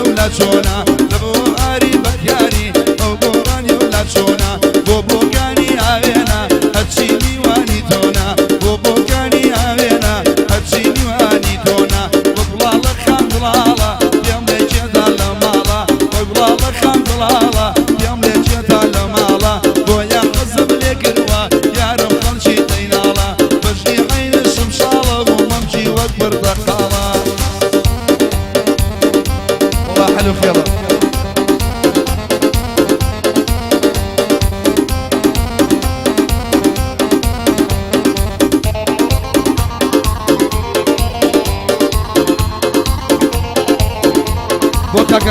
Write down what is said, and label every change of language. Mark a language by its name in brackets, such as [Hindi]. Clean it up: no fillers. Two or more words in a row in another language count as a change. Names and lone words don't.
[Central Kurdish] چۆنا لەبۆ ئاری بەکیانی ئەو گۆڕانی ولا چۆنا بۆ بۆکانی ئاوێنە هەرچی میوانی تۆنا بۆ بۆکانی ئاوێنە هەرچی میوانی تۆنا وە گوڵاڵە خان گوڵاڵە پێم لێکێدا لە ماڵە وە گوڵاڵە خان گوڵاڵە پێم لێکێدا لە ماڵە بۆیان حەزم لێ کردووە یارم خەڵکی دەیناڵە بەژنی عەینە شمشاڵە بۆ مەمکی وەک بەردەقاڵە [Arabic] والله حلو خيالك [Central Kurdish] بۆ کاکە